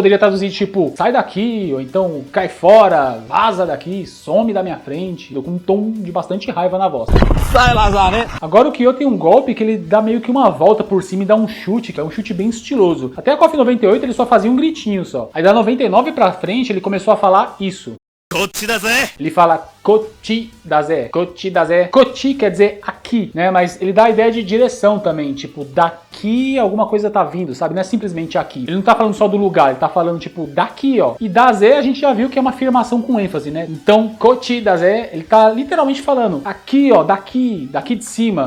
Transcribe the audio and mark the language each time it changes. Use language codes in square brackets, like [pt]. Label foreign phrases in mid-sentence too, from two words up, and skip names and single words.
[pt] Poderia traduzir tipo, sai daqui, ou então cai fora, vaza daqui, some da minha frente, com um tom de bastante raiva na voz. Sai, Lazarento! Agora o Kyo tem um golpe que ele dá meio que uma volta por cima e dá um chute, que é um chute bem estiloso. Até a KOF 98 ele só fazia um gritinho só. Aí da 99 pra frente ele começou a falar isso. Ele fala [ja] こっちだぜ、こっちだぜ. [pt] Kochi quer dizer aqui, né? Mas ele dá a ideia de direção também, tipo, daqui alguma coisa tá vindo, sabe? Não é simplesmente aqui. Ele não tá falando só do lugar, ele tá falando tipo daqui, ó. E daze a gente já viu que é uma afirmação com ênfase, né? Então, [ja] こっちだぜ, [pt] ele tá literalmente falando aqui, ó, daqui de cima.